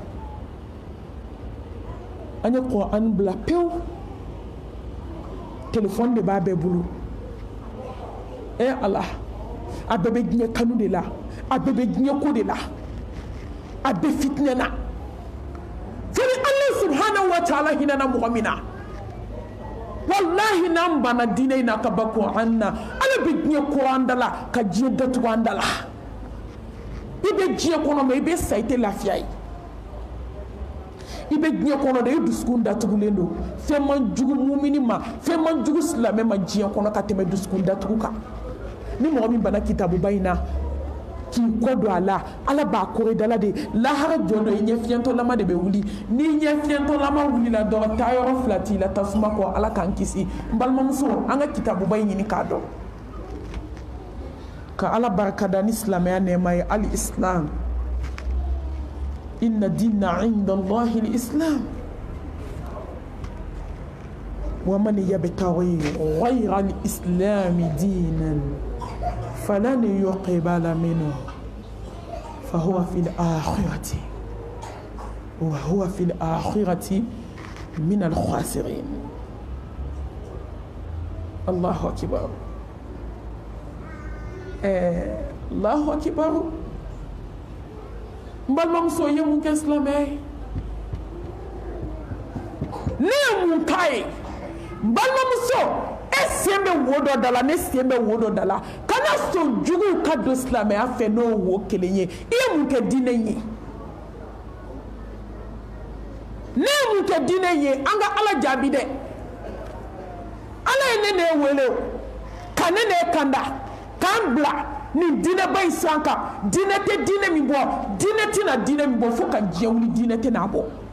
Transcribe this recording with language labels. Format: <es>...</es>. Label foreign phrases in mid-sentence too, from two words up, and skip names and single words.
<bm>an ye Qur'an bila pewu téléphone de b'a bɛɛ bolo ala a bɛɛ bɛ diɲɛ kanu de la a bɛɛ bɛ diɲɛ ko de la a bɛɛ fitinɛ na fini</bm> <ar>الله سبحانه وتعالى</ar> <bm>hinɛna mɔgɔ min na wallahi n'an banna diinɛ in na ka ba Qur'an na ala bɛ diɲɛ ko an da la ka diɲɛ datugu an da la i bɛ diɲɛ kɔnɔ mais i bɛ sa i tɛ lafiya ye i bɛ diɲɛ kɔnɔ de i dusukun datugulen don fɛn man jugu mumini ma fɛn man jugu silamɛ ma diɲɛ kɔnɔ ka tɛmɛ dusukun datugu kan ni mɔgɔ min banna kitabuba in na k'i kɔ don a la ala b'a kɔrɔ dala de lahara jɔn dɔ i ɲɛ fiɲɛtɔlama de bɛ wuli ni ɲɛ fiɲɛtɔlama wulila dɔrɔn taa yɔrɔ fila t'i la tasuma kɔ ala k'an kisi n balimamuso an ka kitabuba in ɲini k'a dɔn ka ala barikada ni silamɛya nɛɛma ye</bm> <ar>الإسلام إن الدين عند الله الإسلام و من يبتغ غير الإسلام دينا فلن يقبل منه فهو في الآخرة و هو في الآخرة من الخاسرين. الله أكبر. الله أكبر.</ar> <bm>Mbalimamuso ye mun kɛ silamɛ ye ne ye mun k'a ye mbalimamuso e sen bɛ wo dɔ da la ne sen bɛ wo dɔ da la kana sɔn juguw ka don silamɛya fɛ n'o wo kelen ye i ye mun kɛ diinɛ in ye ne ye mun kɛ diinɛ in ye an ka ala jaabi dɛ ala ye ne wele ka ne kanda k'an bila nin diinɛba in siran kan diinɛ tɛ diinɛ min bɔ diinɛ tɛna diinɛ min bɔ fo ka diɲɛ wuli diinɛ tɛna bɔ</bm>